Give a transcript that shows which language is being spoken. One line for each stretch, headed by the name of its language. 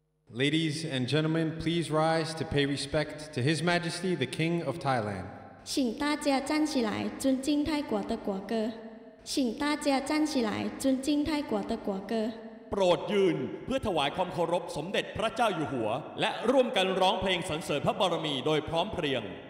English: Ladies and gentlemen, please rise to pay respect to His Majesty, the King of Thailand.
Chinese: 请大家站起来，尊敬泰国的国歌。请大家站起来，尊敬泰国的国歌。
Thai: โปรดยืนเพื่อถวายความเคารพสมเด็จพระเจ้าอยู่หัวและร่วมกันร้องเพลงสรรเสริญพระบารมีโดยพร้อมเพรียง